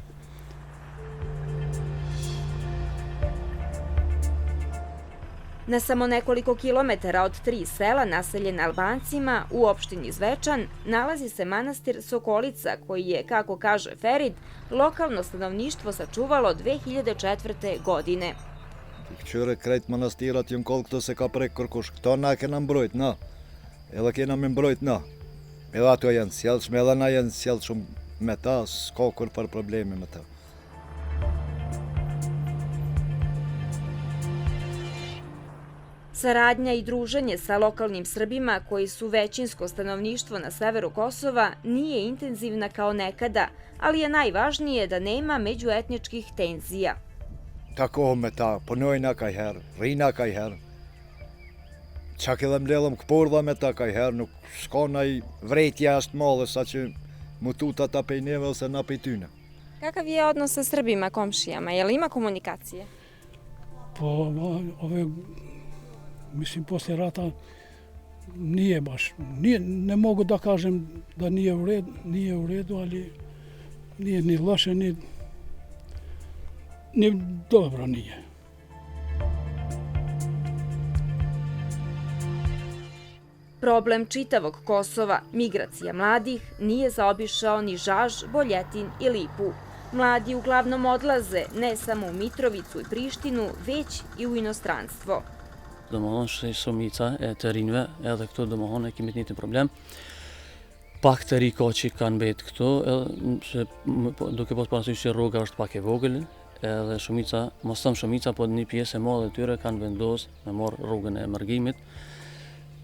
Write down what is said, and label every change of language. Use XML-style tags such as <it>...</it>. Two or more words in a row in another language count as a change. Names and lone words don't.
<sr>Na samo nekoliko kilometara od 3 sela naseljena Albancima u opštini Zvečan nalazi se manastir Sokolica koji je, kako kaže Ferid, lokalno stanovništvo sačuvalo 2004. godine.</sr> <sq>Qyre krejt manastirat jënë kollë këto se ka prek kërkush. Këto na kena mbrojt, na. Edhe kena me mbrojt, na. Edhe ato janë sjellshme, edhe na janë sjellshme me ta, s'ka kur për probleme me ta.</sq> <sr>Saradnja i druženje sa lokalnim Srbima koji su većinsko stanovništvo na severu Kosova nije intenzivna kao nekada, ali je najvažnije da nema međuetničkih tenzija.</sr> <sq>Takohëm me ta, punojna kaj herë, rrina kaj herë. Çak edhe mbledhëm këpordha me ta kaj herë, nuk s'ka naj vrejtja ashtë madhe sa që mu tuta ta pej neve ose na pej tyne.</sq> <sr>Kakav je odnos sa Srbima, komšijama? Je li ima komunikacije? Mislim, poslije rata nije baš, ne mogu da kažem da nije u redu, ali nije ni loše, ni dobro nije. Problem čitavog Kosova, migracija mladih, nije zaobišao ni Žaž, Boljetin i Lipu. Mladi uglavnom odlaze ne samo u Mitrovicu i Prištinu, već i u inostranstvo.</sr> <sq>Domethënë shumica e të rinjve edhe këtu domethënë e kemi një problem. Pak të ri ka që kanë mbetë këtu, edhe duke pas parasysh që rruga është pak e vogël, edhe shumica, mos them shumica, po një pjesë e madhe e tyre kanë vendosur me marr rrugën e Mërgimit.</sq>